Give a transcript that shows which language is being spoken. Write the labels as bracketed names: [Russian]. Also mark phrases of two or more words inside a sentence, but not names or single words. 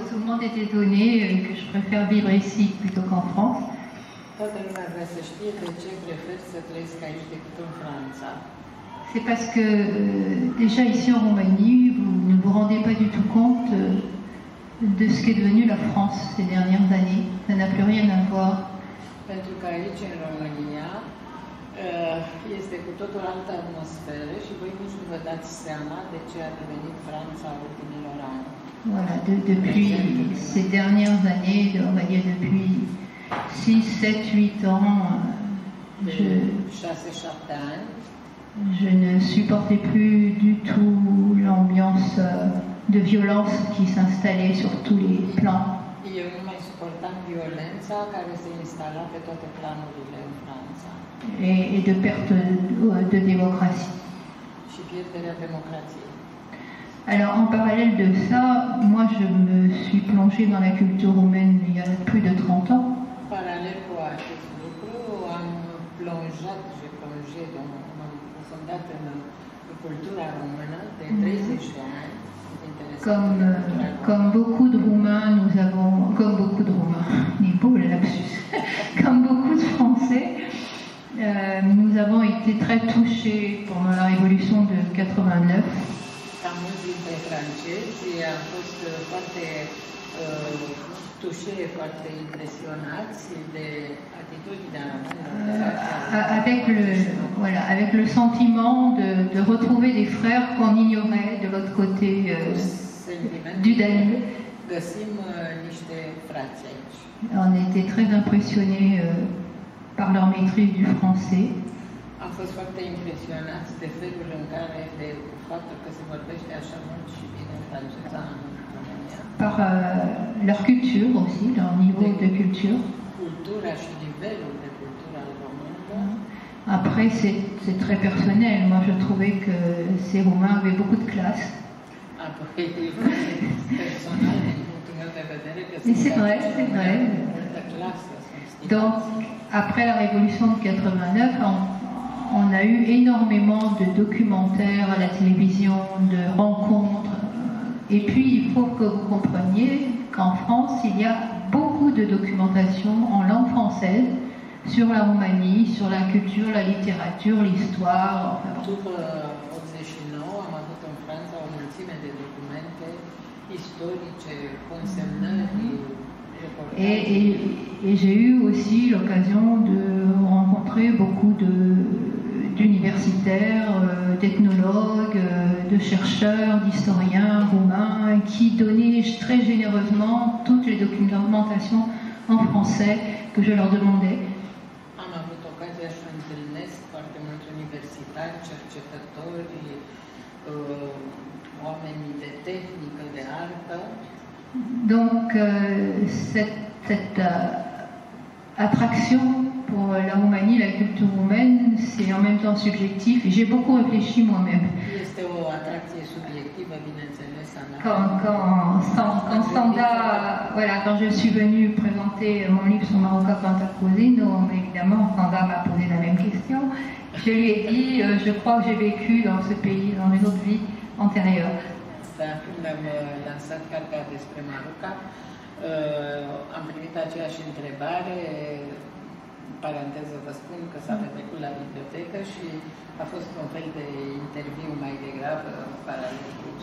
[French] Tout le monde est étonné que je préfère vivre ici plutôt qu'en France. C'est parce que déjà ici en Roumanie, vous ne vous rendez pas du tout compte de ce qu'est devenue la France ces dernières années. Ça n'a plus rien à voir. [Romanian] Pentru că aici, în România, este cu totul altă atmosferă și voi nici nu vă dați seama de ce a devenit Franța ultimilor ani. [French] Voilà, depuis ces dernières années, on va dire depuis 6, 7, 8 ans, je ne supportais plus du tout l'ambiance de violence qui s'installait sur tous les plans. [Romanian] Eu nu mai suportam violența care se instala pe toate planurile în Franța. [French] Et de perte de démocratie. [Romanian] Și pierderea democrației. [French] Alors en parallèle de ça, moi je me suis plongée dans la culture roumaine il y a plus de 30 ans. [Romanian] Paralel cu acest lucru, [French] j'ai plongé [Romanian] m-am aprofundat în cultura română de 30 de ani. [French] Comme beaucoup de Roumains, comme beaucoup de Roumains, des beaux lapsus, comme beaucoup de Français, nous avons été très touchés pendant la Révolution de 89. [Romanian] Ca mulți dintre francezi am fost foarte touchés, foarte impresionați de atitudinea [French] avec le sentiment de retrouver des frères qu'on ignorait de l'autre côté du Danube. On était très impressionnés par leur maîtrise du français. [Romanian] Am fost foarte impresionați de felul în care, de faptul că se vorbește așa mult și bine franceza în România. [French] Par leur culture aussi, leur niveau de culture. [Romanian] Cultura și nivelul de cultură al românilor. [French] Après, c'est très personnel. Moi, je trouvais que ces Roumains avaient beaucoup de classe. [Romanian] Apoi, personal, din punctul meu de vedere, că [French] c'est vrai, c'est vrai. Donc, après la Révolution de 89, on a eu énormément de documentaires à la télévision, de rencontres. Et puis, il faut que vous compreniez qu'en France, il y a beaucoup de documentation en langue française sur la Roumanie, sur la culture, la littérature, l'histoire. Enfin, [Romanian] după 89 am avut în Franța o mulțime de documente istorice, consemnări, [French] et j'ai eu aussi l'occasion de rencontrer beaucoup d'universitaires, d'ethnologues, de chercheurs, d'historiens roumains qui donnaient très généreusement toutes les documentations en français que je leur demandais. [Romanian] Am avut ocazia să întâlnesc foarte mulți universitari, cercetători, oameni de tehnică, de artă. [French] Donc cette attraction pour la Roumanie, la culture roumaine, c'est en même temps subjectif. J'ai beaucoup réfléchi moi-même. [Romanian] Este o atracție subiectivă, bineînțeles, a mea. [French] Quand je suis venue présenter mon livre sur Maruca Cantacuzino, évidemment, Sanda m'a posé la même question. Je lui ai dit, je crois que j'ai vécu dans ce pays, dans une autre vie antérieure. [Romanian] Când am lansat cartea despre Maruca, am primit aceeași întrebare, în paranteză vă spun că s-a petrecut la bibliotecă și a fost un fel de interviu mai degrabă paralel.